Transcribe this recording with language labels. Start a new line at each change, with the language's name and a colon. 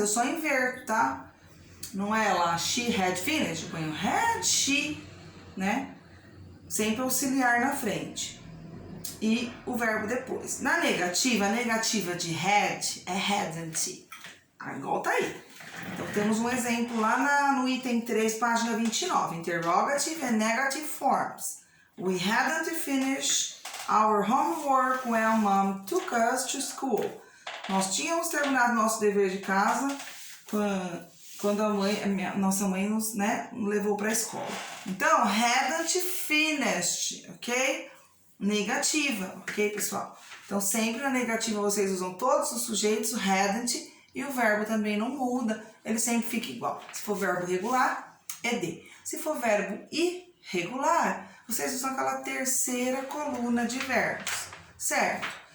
Portuguese: Eu só inverto, tá? Não é lá, she had finished, eu ponho had she, né? Sempre auxiliar na frente. E o verbo depois. Na negativa, a negativa de had é hadn't. Igual tá aí. Então, temos um exemplo lá no item 3, página 29.
English: Interrogative and negative forms. We hadn't finished our homework when Mom took us to school.
Portuguese: Nós tínhamos terminado nosso dever de casa quando nossa mãe nos levou para a escola. Então, hadn't finished, ok? Negativa, ok, pessoal? Então, sempre na negativa vocês usam todos os sujeitos, o hadn't, e o verbo também não muda, ele sempre fica igual. Se for verbo regular, ed. Se for verbo irregular, vocês usam aquela terceira coluna de verbos, certo?